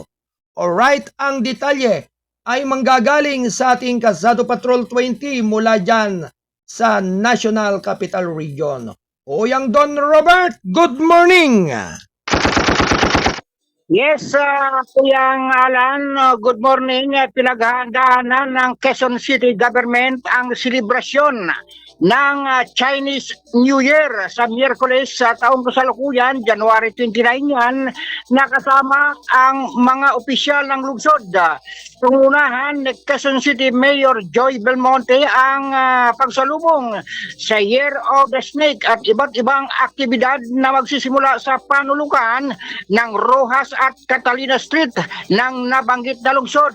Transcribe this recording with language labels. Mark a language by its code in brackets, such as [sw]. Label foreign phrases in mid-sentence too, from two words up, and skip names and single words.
[tl] Alright, ang detalye ay manggagaling sa ating Kasado Patrol 20 mula dyan sa National Capital Region. Kuyang Don Robert, [en] good morning! [tl] Yes, Kuyang Alan, [en] good morning. [tl] Pinaghahandaan ng Quezon City Government ang selebrasyon ng Chinese New Year sa Miyerkules sa taong kasalukuyan, January 29 yan, nakasama ang mga opisyal ng lungsod. Tungunahan ni Quezon City Mayor Joy Belmonte ang pagsalubong sa Year of the Snake at iba't ibang aktibidad na magsisimula sa panulukan ng Rojas at Catalina Street ng nabanggit na lungsod.